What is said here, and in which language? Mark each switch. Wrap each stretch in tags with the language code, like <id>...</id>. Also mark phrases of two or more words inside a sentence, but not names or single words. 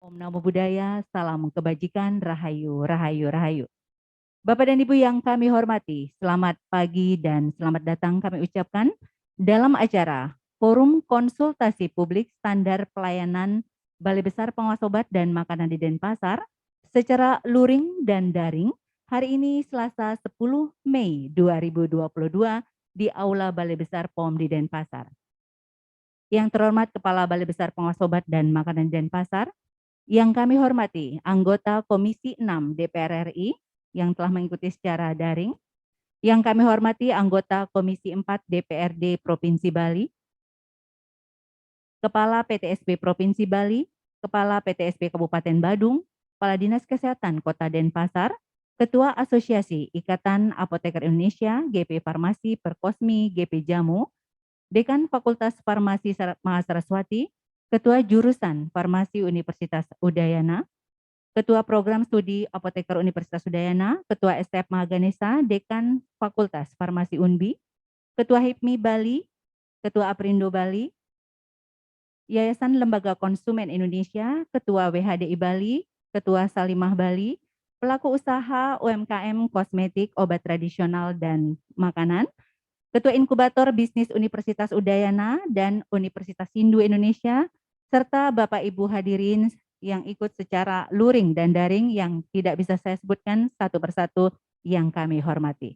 <pi>Namo Buddhaya,</pi> <id>salam kebajikan, rahayu, rahayu, rahayu. Bapak dan Ibu yang kami hormati, selamat pagi dan selamat datang kami ucapkan dalam acara Forum Konsultasi Publik Standar Pelayanan Balai Besar Pengawas Obat dan Makanan di Denpasar secara luring dan daring hari ini Selasa 10 Mei 2022 di Aula Balai Besar POM di Denpasar. Yang terhormat Kepala Balai Besar Pengawas Obat dan Makanan di Denpasar, yang kami hormati anggota Komisi 6 DPR RI yang telah mengikuti secara daring, yang kami hormati anggota Komisi 4 DPRD Provinsi Bali, Kepala PTSB Provinsi Bali, Kepala PTSB Kabupaten Badung, Kepala Dinas Kesehatan Kota Denpasar, Ketua Asosiasi Ikatan Apoteker Indonesia, GP Farmasi Perkosmi, GP Jamu, Dekan Fakultas Farmasi Mahasaraswati, Ketua Jurusan Farmasi Universitas Udayana, Ketua Program Studi Apoteker Universitas Udayana, Ketua STF Mahaganesa, Dekan Fakultas Farmasi Unbi, Ketua HIPMI Bali, Ketua Aprindo Bali, Yayasan Lembaga Konsumen Indonesia, Ketua WHDI Bali, Ketua Salimah Bali, pelaku usaha UMKM kosmetik, obat tradisional, dan makanan, Ketua Inkubator Bisnis Universitas Udayana dan Universitas Hindu Indonesia, serta Bapak Ibu hadirin yang ikut secara luring dan daring yang tidak bisa saya sebutkan satu persatu yang kami hormati.</id>